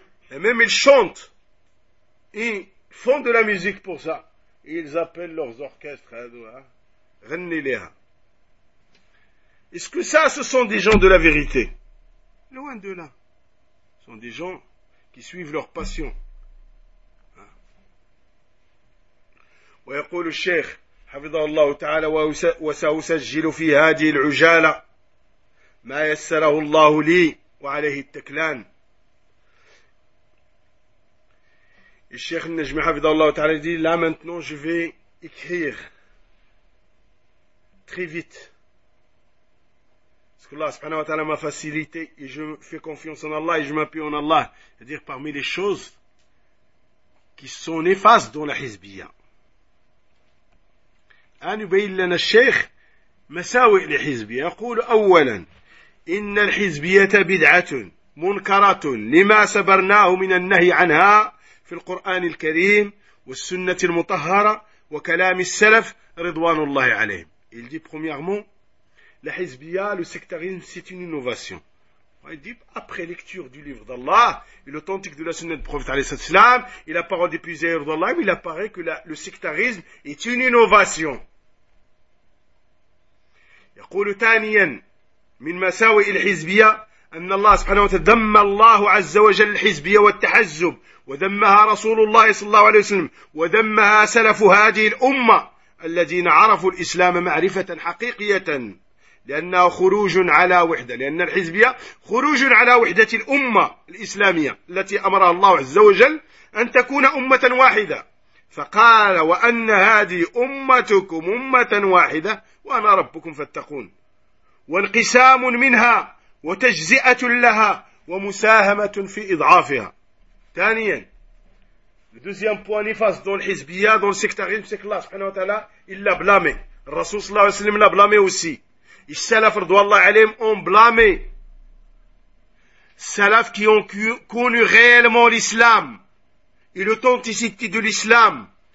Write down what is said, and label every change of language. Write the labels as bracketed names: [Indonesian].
[French] Et même ils chantent. Et font de la musique pour ça. ils appellent leurs orchestres, hein, est-ce que ça, ce sont des gens de la vérité? Loin de là. Ce sont des gens qui suivent leur passion. [Arabic] ويقول الشيخ حفظه الله تعالى وسأسجل في هذه العجالة ما يسره الله لي وعليه التكلان. الشيخ النجمي حفظه الله تعالى يقول لا [French] maintenant je vais écrire très vite parce que [Arabic] الله سبحانه وتعالى [French] m'a facilité et je fais confiance en Allah et je m'appuie en Allah, c'est-à-dire parmi les choses qui sont néfastes dans la Hizbiya. [Arabic] أن يبين لنا الشيخ مساوئ لحزبية. يقول أولا إن الحزبية بدعة منكرة لما سبرناه من النهي عنها في القرآن الكريم والسنة المطهرة وكلام السلف رضوان الله عليهم. [French] Il dit premièrement, la hizbiya, le sectarisme, c'est une innovation. Il dit, après lecture du livre d'Allah et l'authentique de la sunna du prophète islam et la parole des puissants d'Allah, il apparaît que le sectarisme est une innovation. [Arabic] يقول ثانيا من مساوئ الحزبية أن الله سبحانه وتعالى ذم الله عز وجل الحزبية والتحزب وذمها رسول الله صلى الله عليه وسلم وذمها سلف هذه الأمة الذين عرفوا الإسلام معرفة حقيقية لأنها خروج على وحدة لأن الحزبية خروج على وحدة الأمة الإسلامية التي أمرها الله عز وجل أن تكون أمة واحدة فقال وأن هذه أمتكم أمة واحدة وأنا ربكم فاتقون وانقسام منها وتجزئة لها ومساهمة في إضعافها. ثانيا [French] le deuxième point néfaste dans l'hizbiya, dans le sectarisme, c'est que Allah subhanahu wa ta'ala il l'a blâmé. Le Rasoul sallallahu alayhi wa sallam l'a blâmé aussi. Les salafs, radhiyallahu anhum, ont blâmé. Salafs qui ont connu réellement l'islam et l'authenticité de l'islam.